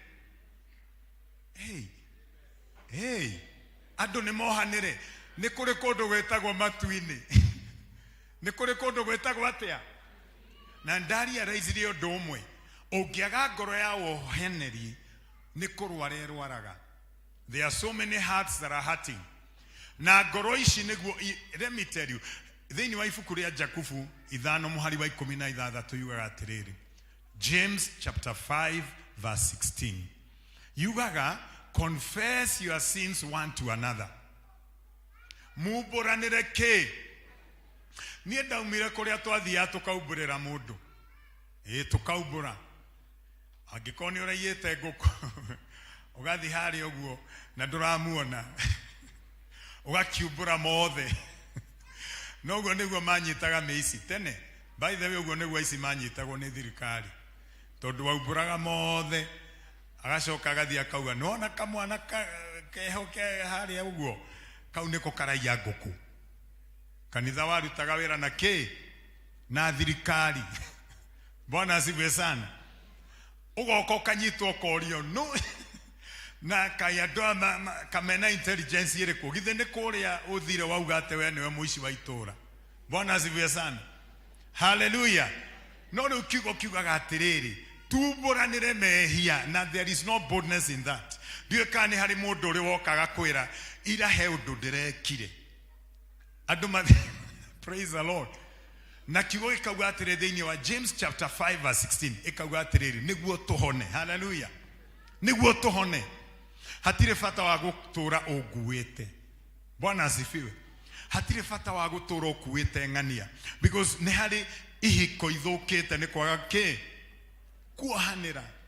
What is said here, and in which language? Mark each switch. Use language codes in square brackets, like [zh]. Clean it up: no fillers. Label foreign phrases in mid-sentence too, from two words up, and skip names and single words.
[ki] Andũ nĩ mohanĩre. Nĩ kũrĩ kũndũ gwĩtagwo matu-inĩ. Nĩ kũrĩ kũndũ gwĩtagwo atĩa? Na ndaria raicire ũndũ ũmwe. Ũngĩaga ngoro ya wohanĩri nĩ kũrwara ĩrwaraga. [en] There are so many hearts that are hurting. [ki] Na ngoro ici nĩguo, [en] let me tell you, [ki] thĩinĩ wa ibuku rĩa Jakubu 5:16 yugaga atĩrĩrĩ. [en] James chapter 5 verse 16. [ki] Yugaga, [en] confess your sins one to another. [ki] Mumbũranĩre kĩ? Niĩ ndaumire kũrĩa twathiaga tũkaumbũrĩra mũndũ. Tũkaumbũra. Angĩkorwo nĩ ũraiyĩte ngũkũ ũgathiĩ harĩa ũguo na ndũramuona. Ũgakiumbũra mothe. Na ũguo nĩguo manyitaga mĩici tene. [en] By the way, [ki] ũguo nĩguo ici manyitagwo nĩ thirikari. Tondũ waumbũraga mothe agacoka agathiĩ akauga nona kamwana keho ke harĩa ũguo kau nĩko karaia ngũkũ. Kanitha warutaga wĩra na kĩ? Na thirikari. [sw] Bwana asifiwe sana. [ki] Ugoka ukanyitwo korio no. na kayadwa kamena intelligence ile ko githene kuria uthire wauga ate we niwe muici wa itura. [sw] Bwana asifiwe sana. [ki] Hallelujah. No no kiuga gatiriri tuburanire mehia na [en] there is no boldness in that. [ki] Dio kani hari mundu uri wokaga kwira ira he undu ndirekire. [en] Aduma praise the Lord. [ki] Na kiugo ikauga atiriri thiini wa [en] James chapter 5 verse 16 [ki] ikauga atiriri niguo tuhone. Hallelujah. Niguo tuhone. Hatire fata wa gutura uguite. [sw] Bwana asifiwe. [ki] Hatire fata wa gutura ukuite ngania because ne hari ihiko ithukite ni kwaga ki kuohanira.